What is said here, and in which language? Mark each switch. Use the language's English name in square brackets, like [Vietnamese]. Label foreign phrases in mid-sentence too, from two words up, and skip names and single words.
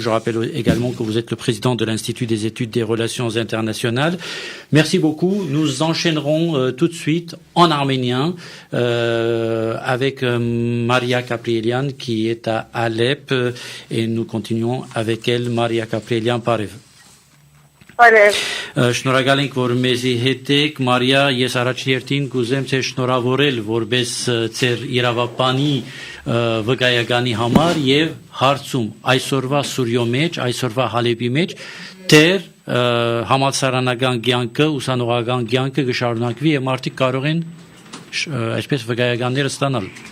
[French] Je rappelle également que vous êtes le président de l'Institut des études des relations internationales. Merci beaucoup. Nous enchaînerons tout de suite en arménien avec Maria Kaprielian qui est à Alep et nous continuons avec elle. Maria Kaprielian, Parev. [Armenian] Շնորհակալ ենք, որ մեզի հետ եք, Մարիա, ես առաջերտին կուզեմ ձեզ շնորհավորել որպես ձեր իրավապանի վկայականի համար եւ հարցում այսօրվա Սուրյո մեջ, այսօրվա Հալեբի մեջ դեր համալսարանական կյանքը, ուսանողական կյանքը կշարունակվի եւ մարդիկ կարող են այսպես վկայականները ստանալ։